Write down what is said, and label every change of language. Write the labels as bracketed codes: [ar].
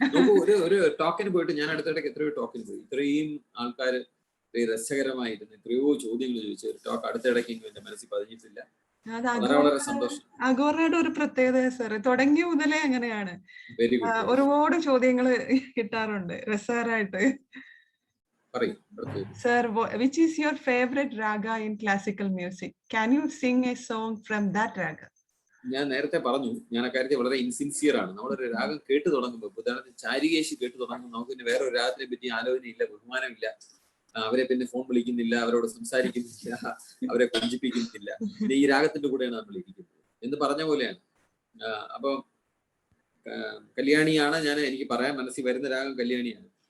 [ml] നമുക്ക് ഒരു ടോക്കിന് പോയിട്ട് ഞാൻ അടുത്തിടയ്ക്ക് എത്രയോ ടോക്കിന് പോയി. ഇത്രയും ആൾക്കാർ രസകരമായിരുന്നു, എത്രയോ ചോദ്യങ്ങൾ ചോദിച്ചു. ഒരു ടോക്ക് അടുത്തിടയ്ക്ക് എന്റെ മനസ്സിൽ പതിഞ്ഞിട്ടില്ല. വളരെ സന്തോഷം. അഗോറയുടെ ഒരു പ്രത്യേകത സർ, തുടങ്ങിയ മുതലേ അങ്ങനെയാണ്. ഒരുപാട് ചോദ്യങ്ങൾ കിട്ടാറുണ്ട് രസകരമായിട്ട്. [en] Sir, which is your favorite raga in classical music? Can you sing a song from that raga? [ml] ഞാൻ നേരത്തെ പറഞ്ഞു, ഞാൻ അക്കാര്യത്തിൽ വളരെ ഇൻസിൻസിയർ ആണ്. നമ്മളൊരു രാഗം കേട്ടു തുടങ്ങുമ്പോൾ, ഉദാഹരണത്തിന് ചാരികേശി കേട്ടു തുടങ്ങുമ്പോൾ നമുക്ക് പിന്നെ വേറൊരു രാഗത്തിനെ പറ്റി ആലോചനയില്ല, ബഹുമാനമില്ല. അവരെ പിന്നെ ഫോൺ വിളിക്കുന്നില്ല, അവരോട് സംസാരിക്കുന്നില്ല, അവരെ കൊഞ്ചിപ്പിക്കുന്നില്ല. പിന്നെ ഈ രാഗത്തിന്റെ കൂടെയാണ് നമ്മൾ ഇരിക്കുന്നത് എന്ന് പറഞ്ഞ പോലെയാണ്. അപ്പൊ കല്യാണിയാണ് എനിക്ക് പറയാൻ മനസ്സിൽ വരുന്ന രാഗം കല്യാണിയാണ്.